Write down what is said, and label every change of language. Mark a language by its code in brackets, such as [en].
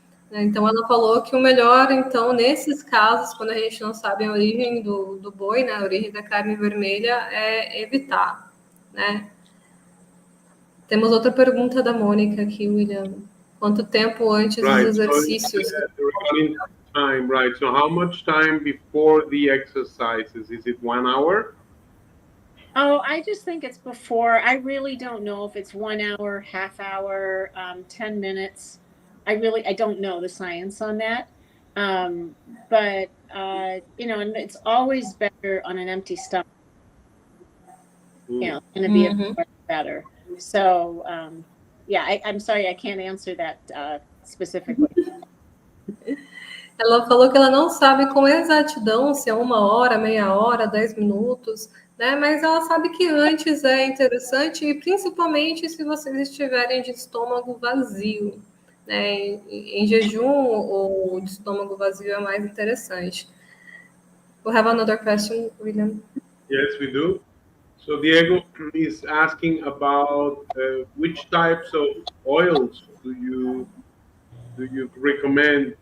[pt] Então, ela falou que o melhor, então, nesses casos, quando a gente não sabe a origem do boi, né, a origem da carne vermelha, é evitar, né? Temos outra pergunta da Mônica aqui, William. Quanto tempo antes dos exercícios? [en] Time, right. So how much time before the exercises? Is it 1 hour? Oh, I just think it's before. I really don't know if it's 1 hour, half hour, 10 minutes. I don't know the science on that. But, and it's always better on an empty stomach. It's going to be better. So, I'm sorry, I can't answer that specifically. [pt] Ela falou que ela não sabe com exatidão se é 1 hora, meia hora, 10 minutos, né? Mas ela sabe que antes é interessante, e principalmente se vocês estiverem de estômago vazio, né? Em jejum ou de estômago vazio é mais interessante. [en] We have another question, William. Yes, we do. So Diego is asking about which types of oils do you recommend?